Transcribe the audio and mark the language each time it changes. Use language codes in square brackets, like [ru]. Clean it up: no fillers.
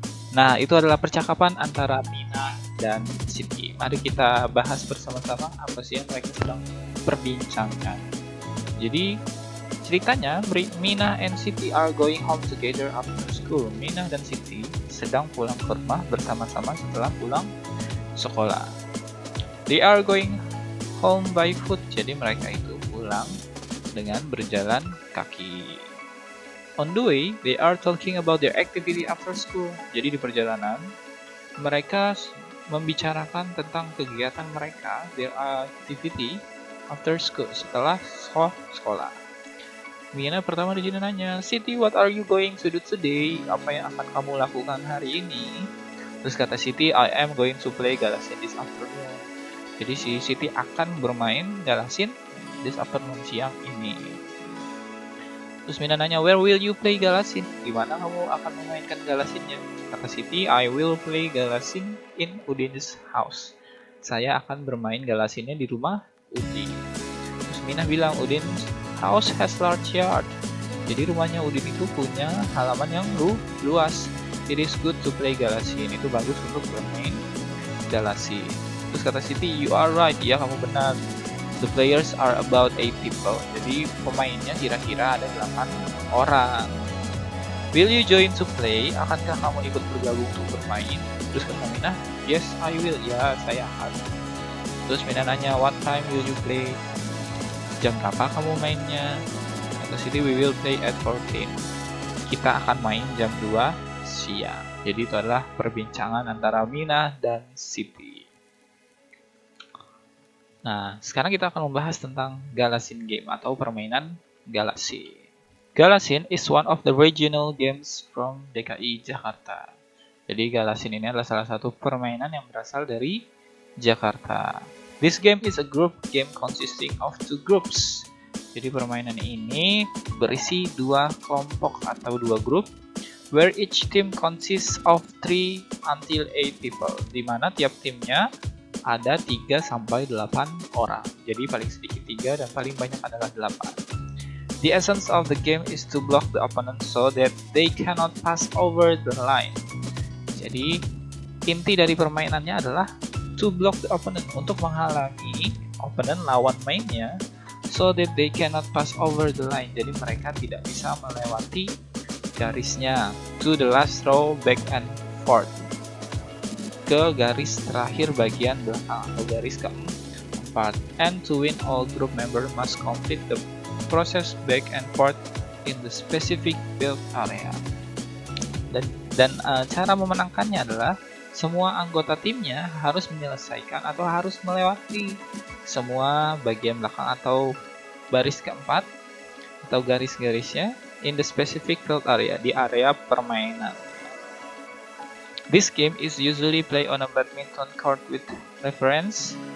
[id] Nah, itu adalah percakapan antara Mina dan Siti. Mari kita bahas bersama-sama apa sih yang mereka sedang perbincangkan. Jadi, ceritanya [en] Mina and Siti are going home together after school. [id] Mina dan Siti sedang pulang ke rumah bersama-sama setelah pulang sekolah. [en] They are going home by foot. [id] Jadi mereka itu pulang dengan berjalan kaki. [en] On the way, they are talking about their activity after school. [id] Jadi di perjalanan, mereka membicarakan tentang kegiatan mereka, [en] their activity after school, [id] setelah sekolah. [en] Mina [id] pertama di sini nanya, [en] Siti, what are you going to do today? [id] Apa yang akan kamu lakukan hari ini? Terus kata [en] Siti, I am going to play Galasin this afternoon. [id] Jadi si Siti akan bermain Galasin [en] this afternoon, [id] siang ini. Terus Mina nanya, [en] where will you play Galasin? [id] Gimana kamu akan memainkan Galasinnya? Kata Siti, [en] I will play Galasin in Udin's house. [id] Saya akan bermain Galasinnya di rumah Udin. Terus Mina bilang, [en] Udin's house has large yard. [id] Jadi rumahnya Udin itu punya halaman yang luas. [en] It is good to play Galasin. [id] Itu bagus untuk bermain Galasin. Terus kata Siti, [en] you are right. [id] Ya, kamu benar. [en] The players are about 8 people. [id] Jadi pemainnya kira-kira ada 8 orang. [en] Will you join to play? [id] Akankah kamu ikut bergabung untuk bermain? Terus kata Mina, [en] yes I will. [id] Ya, saya akan. Terus Mina nanya, [en] what time will you play? [id] Jam berapa kamu mainnya? Kata Siti, [en] we will play at 14. [id] Kita akan main jam 2 siang. Jadi itu adalah perbincangan antara Mina dan Siti. Nah, sekarang kita akan membahas tentang Galasin Game atau permainan Galasin. [en] Galasin is one of the regional games from DKI Jakarta. [id] Jadi Galasin ini adalah salah satu permainan yang berasal dari Jakarta. [en] This game is a group game consisting of 2 groups. [id] Jadi permainan ini berisi 2 kelompok atau 2 grup, [en] where each team consists of 3 until 8 people, [id] di mana tiap timnya ada 3 sampai 8 orang. Jadi paling sedikit 3 dan paling banyak adalah 8. [en] The essence of the game is to block the opponent so that they cannot pass over the line. [id] Jadi inti dari permainannya adalah [en] to block the opponent, [id] untuk menghalangi [en] opponent [id] lawan mainnya, [en] so that they cannot pass over the line. [id] Jadi mereka tidak bisa melewati garisnya. [en] To the last row back and forth, [id] ke garis terakhir bagian belakang atau garis keempat. [en] And to win, all group member must complete the process back and forth in the specific build area. [id] Dan cara memenangkannya adalah semua anggota timnya harus menyelesaikan atau harus melewati semua bagian belakang atau baris keempat atau garis-garisnya [en] in the specific field area, [id] di area permainan. [en] This game is usually played on a badminton court with reference.